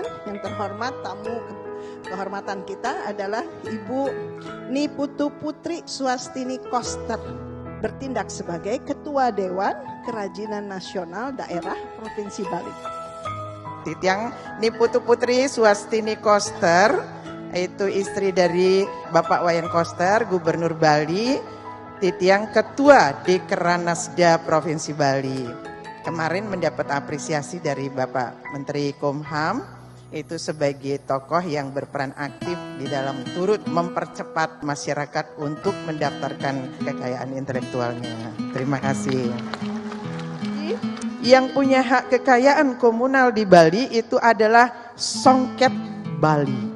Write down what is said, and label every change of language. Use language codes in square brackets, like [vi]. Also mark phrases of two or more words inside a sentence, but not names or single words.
[id] Yang terhormat tamu kehormatan kita adalah Ibu Niputu Putri Swastini Koster, bertindak sebagai Ketua Dewan Kerajinan Nasional Daerah Provinsi Bali. Titiang Niputu Putri Swastini Koster, itu istri dari Bapak Wayan Koster, Gubernur Bali, Titiang Ketua Dekranasda Provinsi Bali. Kemarin mendapat apresiasi dari Bapak Menteri Kumham, itu sebagai tokoh yang berperan aktif di dalam turut mempercepat masyarakat untuk mendaftarkan kekayaan intelektualnya. Terima kasih. Yang punya hak kekayaan komunal di Bali itu adalah Songket Bali.